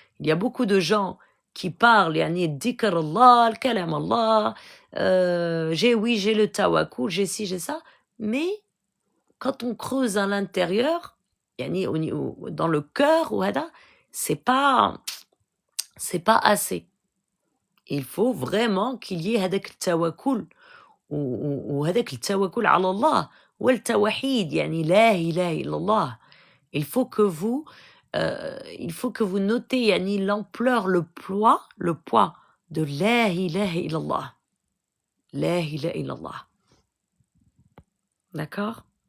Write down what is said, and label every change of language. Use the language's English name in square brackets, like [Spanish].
[French] Il y a beaucoup de gens qui parlent, yani dhikr Allah, le kalam Allah, j'ai le tawakkul, j'ai ci, j'ai ça, mais quand on creuse à l'intérieur, yani dans le cœur, c'est pas assez. Il faut vraiment qu'il y ait [Arabic] هذاك التوكل وهذاك التوكل على الله والتوحيد يعني لا إله إلا الله. [French] Il faut que vous notez yani l'ampleur, le poids de [Arabic] La ilaha illallah. La ilaha illallah. [French] D'accord?